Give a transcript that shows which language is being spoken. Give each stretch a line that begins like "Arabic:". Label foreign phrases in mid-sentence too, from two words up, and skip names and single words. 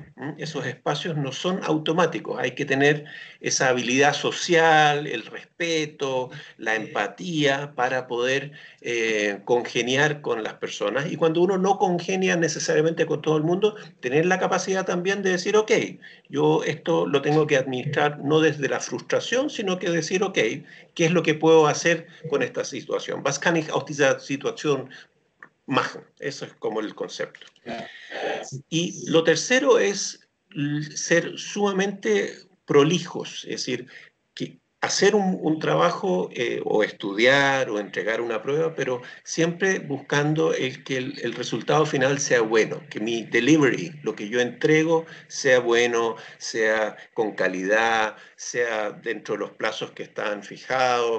Spanish: Esos espacios no son automáticos, hay que tener esa habilidad social, el respeto, la empatía para poder congeniar con las personas. Y cuando uno no congenia necesariamente con todo el mundo, tener la capacidad también de decir, ok, yo esto lo tengo que administrar no desde la frustración, sino que decir, ok, ¿qué es lo que puedo hacer con esta situación?
German: Was kann ich aus dieser Situation machen?
Spanish: Eso es como el concepto. Y lo tercero es ser sumamente prolijos, es decir, que hacer un trabajo o estudiar o entregar una prueba, pero siempre buscando que el resultado final sea bueno, que mi delivery, lo que yo entrego, sea bueno, sea con calidad, sea dentro de los plazos que están fijados.